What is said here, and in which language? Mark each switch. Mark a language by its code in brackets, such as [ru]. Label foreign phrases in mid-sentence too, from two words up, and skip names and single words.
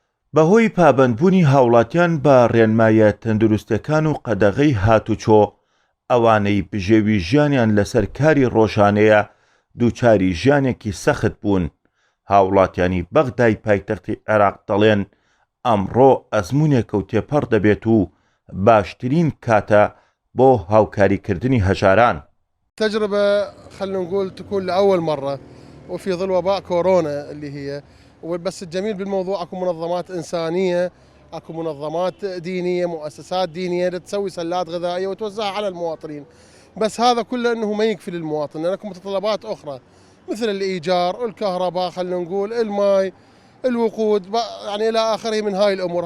[ckb] بەهۆی پابەندبوونی هاوڵاتیان بە ڕێنمایە تەندروستەکان و قەدەغەی هاتوچۆ ئەوانەی بژێوی ژیانیان لەسەر کاری ڕۆژانەیە دووچاری ژیانێکی سەخت بوون. هاوڵاتیانی بەغدای پایتەختی عێراق دەڵێن ئەمڕۆ ئەزموونێکە و تێپەڕ دەبێت و باشترین کاتە بۆ هاوکاریکردنی هەژاران. [ar] تجربة خلينا نقول تكون لأول مرة وفي ظل وباء كورونا اللي هي، وبس الجميل بالموضوع اكو منظمات إنسانية، اكو منظمات دينية، مؤسسات دينية تسوي سلات غذائية وتوزعها على المواطنين. بس هذا كله انه ما يكفي للمواطن، لأن اكو متطلبات أخرى مثل الإيجار، الكهرباء، خلينا نقول الماء، الوقود، يعني إلى آخره من هاي الأمور.